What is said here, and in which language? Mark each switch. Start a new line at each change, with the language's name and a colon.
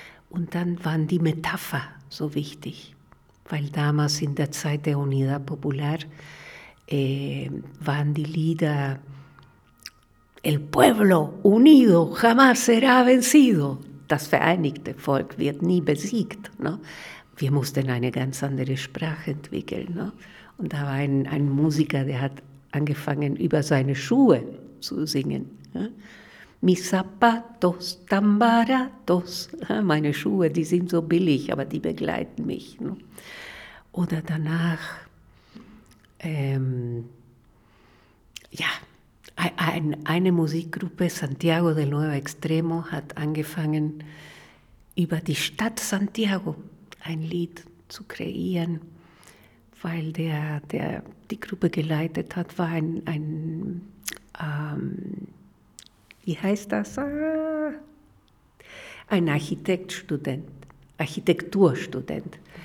German: Und dann waren die Metapher so wichtig, weil damals in der Zeit der Unidad Popular waren die Lieder
Spanish: El pueblo unido jamás será vencido.
German: Das vereinigte Volk wird nie besiegt. Ne? Wir mussten eine ganz andere Sprache entwickeln. Ne? Und da war ein Musiker, der hat angefangen, über seine Schuhe zu singen. Ja?
Spanish: Mis zapatos tan baratos.
German: Ja, meine Schuhe, die sind so billig, aber die begleiten mich. Ne? Oder danach, eine Musikgruppe, Santiago del Nuevo Extremo, hat angefangen, über die Stadt Santiago ein Lied zu kreieren, weil der die Gruppe geleitet hat, war ein Architektstudent, Architekturstudent.